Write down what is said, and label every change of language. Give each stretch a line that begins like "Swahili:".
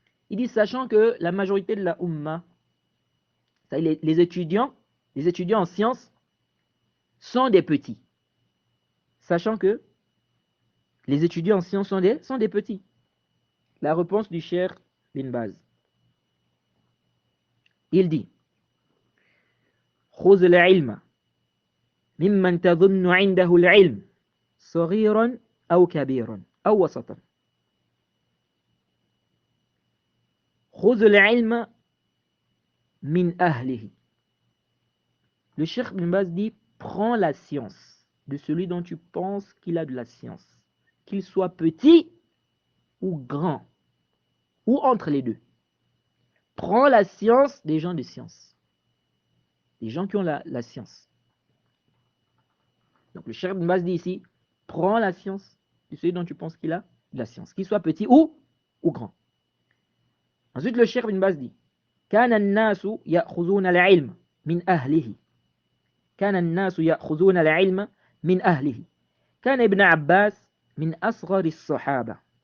French: Il dit sachant que la majorité de la Ummah, c'est-à-dire les étudiants en sciences sont des petits. Sachant que les étudiants en sciences sont des petits. La réponse du Cheikh bin Baz. Il dit
Arabic: خذ العلم ممن تظن عنده العلم صغيرا أو كبيرا أو وسطا. خذ العلم من أهله.
French: Le Cheikh bin Baz dit prends la science de celui dont tu penses qu'il a de la science, qu'il soit petit ou grand, ou entre les deux. Prends la science des gens de science, des gens qui ont la science. Donc le Cheikh bin Baz dit ici, prends la science de celui dont tu penses qu'il a de la science, qu'il soit petit ou grand. Ensuite le Cheikh bin Baz dit,
Arabic: كان الناس يأخذون العلم من أهله. كان الناس يأخذون العلم من أهله. كان ابن عباس من أصغر الصحابة.